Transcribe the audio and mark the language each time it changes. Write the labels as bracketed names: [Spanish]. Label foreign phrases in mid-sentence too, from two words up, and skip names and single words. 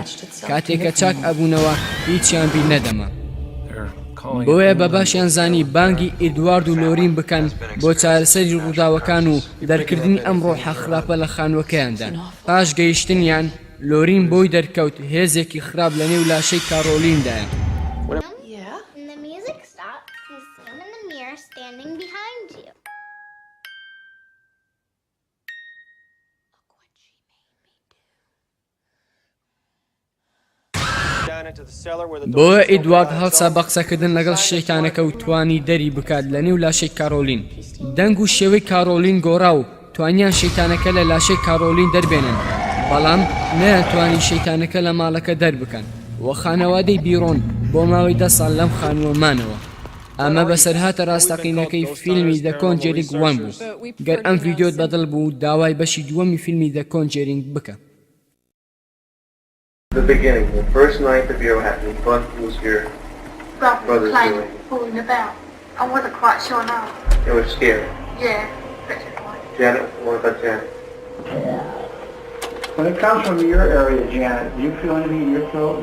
[Central Kurdish] کاتێککە چاک ئەبوونەوە هیچیان بیر نەدەما. بۆیە بە باشیان زانی بانگی ئێدوارد و لۆرین بکەن بۆ چارەسەری ڕووداوەکان و دەرکردنی ئەم ڕۆحە خراپە لە خانووەکەیاندا. پاش گەیشتنیان لۆرین بۆی دەرکەوت هێزێکی خراپ لە نێو لاشەی کارۆلیندایە. [English] And the music stops. You see him in the mirror standing behind you. [Central Kurdish] بۆیە ئێدوارد هەڵسا بە قسەکردن لەگەڵ شەیتانەکە و توانی دەری بکات لە نێو لاشەی کارۆلین. دەنگ و شێوەی کارۆلین گۆڕا و توانیان شەیتانەکە لە لاشەی کارۆلین دەربێنن، بەڵام نەیانتوانی شەیتانەکە لە ماڵەکە دەربکەن و خانەوادەی بیرۆن بۆ ماوەی 10 ساڵ لەم خانووە مانەوە. ئەمە بەسەرهاتە ڕاستەقینەکەی فیلمی The Conjuring 1 بوو. گەر ئەم ڤیدیۆت بەدڵ بوو داوای بەشی دووەمی فیلمی The Conjuring بکە. [English] The beginning, the first night the bureau happened, what was your brother's playing, doing? fooling about. I wasn't quite sure now. It was scary. Yeah. Janet, what about Janet? When it comes from your area, Janet, do you feel anything in your throat?